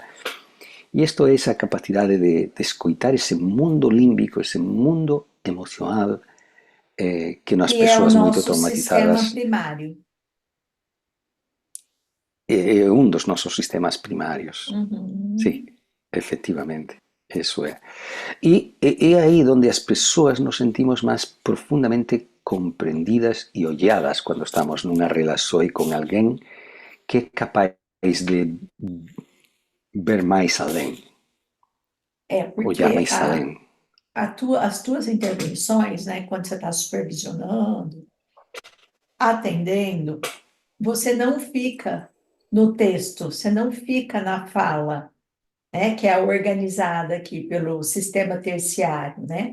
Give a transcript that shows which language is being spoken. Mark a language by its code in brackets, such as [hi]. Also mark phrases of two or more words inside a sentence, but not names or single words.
[pt] E isto é essa capacidade de escutar esse mundo límbico, esse mundo emocional que nas Que é o pessoas muito nosso sistema traumatizadas primário. é um dos nossos sistemas primários. Uhum. Sim, efetivamente. [gl] Eso é. E aí onde as persoas nos sentimos máis profundamente comprendidas e olladas cando estamos nunha relación con alguén que é capaz de ver máis alén, [pt] É, [gl] ollar [pt] porque [gl] máis alén. [pt] as tuas intervenções, né, quando você está supervisionando, atendendo, você não fica no texto, você não fica na fala, né, que é organizada aqui pelo sistema terciário, né?